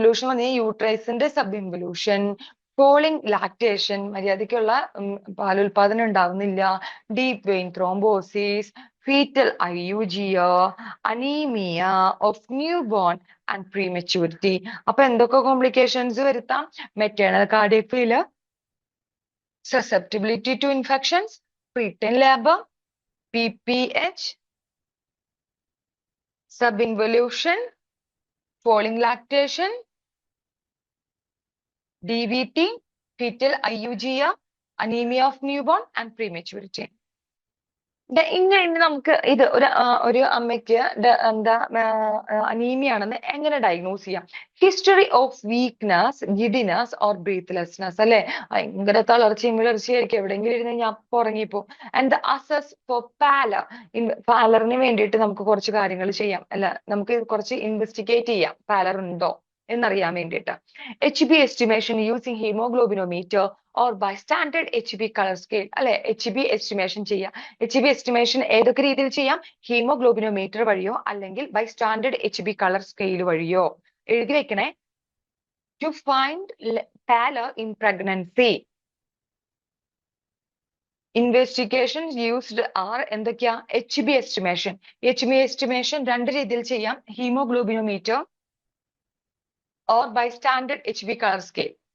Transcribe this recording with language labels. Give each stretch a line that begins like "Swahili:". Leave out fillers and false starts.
English: പറഞ്ഞാൽ യൂട്രൈസിന്റെ subinvolution, falling lactation,
Malayalam: മര്യാദയ്ക്കുള്ള പാലുൽപാദനം ഉണ്ടാവുന്നില്ല,
English: Deep vein thrombosis, fetal IUGA, anaemia of newborn and prematurity.
Malayalam: അപ്പൊ എന്തൊക്കെ complications വരുത്താം?
English: Maternal cardiac failure, susceptibility to infections, preterm labor, PPH, subinvolution, falling lactation, DVT, fetal IUGA, anemia of newborn and prematurity.
Malayalam: ഇങ്ങനെ നമുക്ക് ഇത് ഒരു അമ്മയ്ക്ക് എന്താ anaemia ആണെന്ന് എങ്ങനെ ഡയഗ്നോസ് ചെയ്യാം?
English: history of weakness, giddiness or breathlessness
Malayalam: അല്ലെ, ഭയങ്കര തളർച്ചയും വിളർച്ചയായിരിക്കും, എവിടെയെങ്കിലും ഇരുന്ന് ഞാൻ ഉറങ്ങിപ്പോ.
English: And assess for pallor.
Malayalam: പാലറിന് വേണ്ടിയിട്ട് നമുക്ക് കുറച്ച് കാര്യങ്ങൾ ചെയ്യാം, അല്ല നമുക്ക് കുറച്ച് ഇൻവെസ്റ്റിഗേറ്റ് ചെയ്യാം, പാലർ ഉണ്ടോ എന്നറിയാൻ വേണ്ടിയിട്ട്.
English: HB estimation using haemoglobinometer or by standard HB colour scale അല്ലെ, HB estimation ചെയ്യാം.
Malayalam: HB എസ്റ്റിമേഷൻ ഏതൊക്കെ രീതിയിൽ ചെയ്യാം? ഹീമോഗ്ലോബിനോമീറ്റർ വഴിയോ അല്ലെങ്കിൽ
English: by standard HB colour scale
Malayalam: വഴിയോ. എഴുതി വെക്കണേ.
English: To find pallor in pregnancy. Investigations used are എന്തൊക്കെയാ? HB estimation.
Malayalam: HB എസ്റ്റിമേഷൻ രണ്ട് രീതിയിൽ ചെയ്യാം, ഹീമോഗ്ലോബിനോമീറ്റർ
English: or by standard HB color scale.